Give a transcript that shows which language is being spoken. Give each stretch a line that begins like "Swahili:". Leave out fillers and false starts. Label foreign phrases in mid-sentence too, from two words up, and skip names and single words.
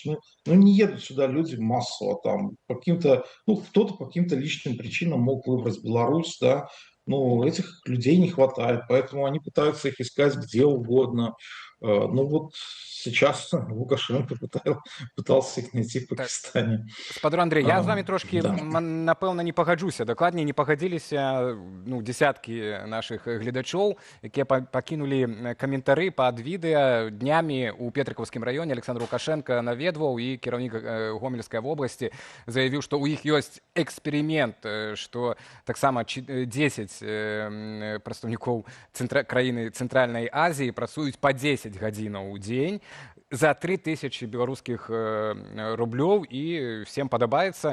Russian: Ну не едут сюда люди массово, там, по каким-то, ну, кто-то по каким-то личным причинам мог выбрать Беларусь, да, но этих людей не хватает, поэтому они пытаются их искать где угодно. Ну вот сейчас Лукашенко пытался их найти в Пакистане.
Belarusian: Спадар Андрей, я з вами трошки, да. напэўна, не пагаджуся. Дакладней, не пагадзіліся, ну, дзесяткі нашых гледачоў, якія пакінулі каментары пад відэа. Днямі у Петрыкаўскім раёне Александр Лукашенко наведваў, і кіраўнік Гомельскай вобласці заявіў, што ў іх ёсць эксперымент, што таксама 10 прадстаўнікоў краіны Цэнтральнай Азіі працуюць па 10 гадзінаў у дзень за 3000 беларускіх рублёў, і всем падабаецца.